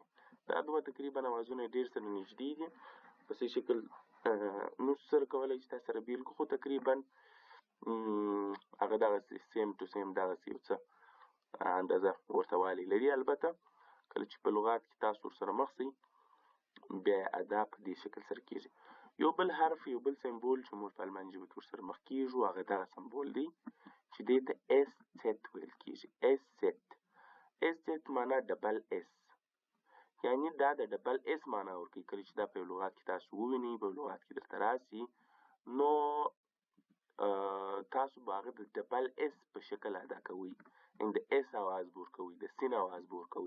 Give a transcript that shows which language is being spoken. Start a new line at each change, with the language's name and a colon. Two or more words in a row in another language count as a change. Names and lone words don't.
Pashto: دا دوه تقریبا اوازونه ډېر سره نږدې دي. په څه شکل نو سره کولی چې تاسو سره بیل کړو، خو تقریبا هغه دغسې
English: same to same
Pashto: دغسې یو څه اندازه ورته والی لري. البته کله چې په لغات کې تاسو ورسره مخ شئ بیا ادا په دې شکل سره کېږي. یو بل حرف، یو بل سمبول چې موږ په الماني ژبه کې ورسره مخ کېږو هغه دغه سمبول دی چې دې ته
German: Es Zett
Pashto: ویل کېږي.
German: Es Zett, Es Zett
Pashto: معنا
English: double s,
Pashto: یعنی دا د
English: double s
Pashto: معنا ورکوي. کله چې دا په یو لغات کې تاسو ووینئ، په یو لغات کې درته راسي، نو تاسو به هغه د
English: double s
Pashto: په شکل ادا کوئ، یعنې د اس اواز به ورکوئ، د سین اواز به ورکوئ.